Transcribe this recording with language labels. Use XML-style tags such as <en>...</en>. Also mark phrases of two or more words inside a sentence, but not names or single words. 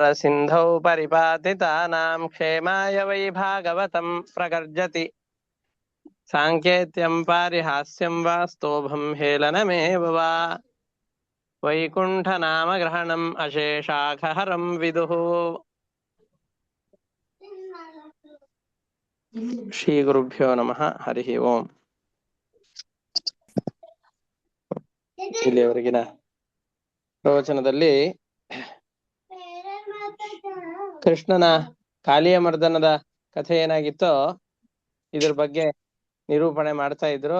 <sa>सिन्धौ परिपातितानां क्षेमाय वै भागवतं प्रगर्जति साङ्केत्यं पारिहास्यं वा स्तोभं हेलनमेव वा वैकुण्ठनामग्रहणम् अशेषाखहरं विदुः ಶ್ರೀಗುರುಭ್ಯೋ ನಮಃ. ಹರಿ ಓಂ.</sa> <kn>ಇಲ್ಲಿಯವರೆಗಿನ ಪ್ರವಚನದಲ್ಲಿ ಕೃಷ್ಣನ ಕಾಲಿಯ ಮರ್ದನದ ಕಥೆ ಏನಾಗಿತ್ತೋ ಇದ್ರ ಬಗ್ಗೆ ನಿರೂಪಣೆ ಮಾಡ್ತಾ ಇದ್ರು.</kn>